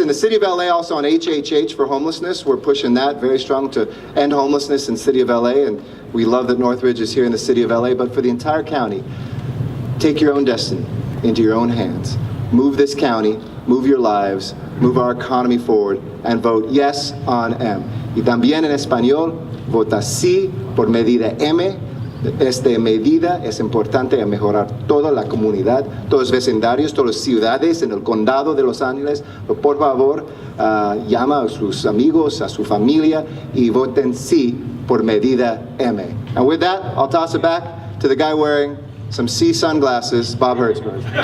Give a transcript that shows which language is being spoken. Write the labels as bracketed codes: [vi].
[en] In the city of LA, also on HHH for homelessness. We're pushing that very strong to end homelessness in the city of LA. And we love that Northridge is here in the city of LA. But for the entire county, take your own destiny into your own hands. Move this county, move your lives, move our economy forward, and vote yes on M. [es] Y también en español, vota sí por medida M. Esta medida es importante a mejorar toda la comunidad, todos los vecindarios, todas las ciudades en el condado de Los Ángeles. Pero por favor, llama a sus amigos, a su familia y voten sí por medida M. [en] And with that, I'll toss it back to the guy wearing some C sunglasses, Bob Hertzberg.